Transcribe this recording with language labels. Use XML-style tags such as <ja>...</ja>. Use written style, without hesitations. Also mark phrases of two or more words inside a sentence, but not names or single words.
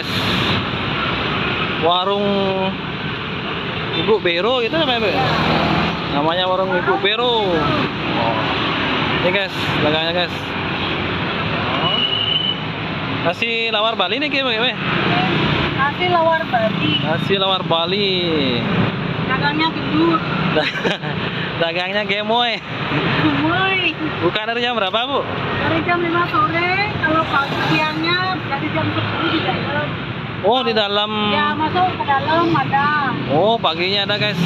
<id>Warung Ibu Bero gitu namanya, Bu? Namanya warung Ibu Bero. Ini guys, dagangnya guys. Nasi lawar Bali nih gimana? Nasi lawar Bali. Nasi lawar Bali. Dagangnya gendut. Dagangnya gemoy. Gemoy. Buka dari jam berapa, Bu? Dari jam 5 sore. Kalau pagi siangnya dari jam 10 di dalam. Oh, di dalam. Ya, masuk ke dalam ada. Oh, paginya ada, guys.</id>